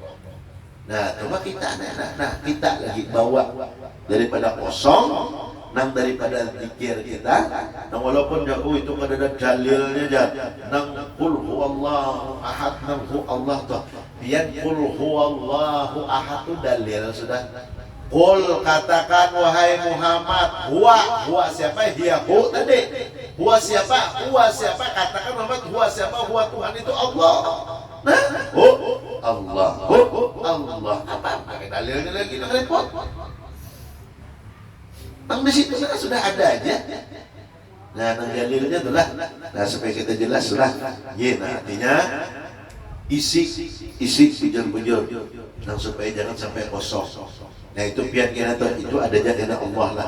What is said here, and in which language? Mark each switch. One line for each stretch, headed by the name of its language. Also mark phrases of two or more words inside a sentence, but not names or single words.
Banjar: Nah, coba kita, kita lagi bawa daripada kosong, nang daripada zikir kita, nang walaupun jauh itu kan ada dalilnya aja, nang
Arabic: قل هو الله أحد,
Banjar: nang
Arabic: هو الله
Banjar: tuh, pian
Arabic: قل هو الله أحد
Banjar: itu dalil sudah.
Indonesian: Qul katakan wahai Muhammad, huwa siapa dia hu tadi. Huwa siapa? Katakan Muhammad huwa siapa? Huwa Tuhan itu Allah. Nah, Allah. Apa? Pakai dalilnya lagi nak repot. Bang di situ sudah ada aja. Nah, nang dalilnya itulah. Nah, supaya kita jelas lah. Nah, artinya isi bujur-bujur. Nah, supaya jangan sampai kosong. Nah, itu biar kita tahu itu ada jadinya Allah lah.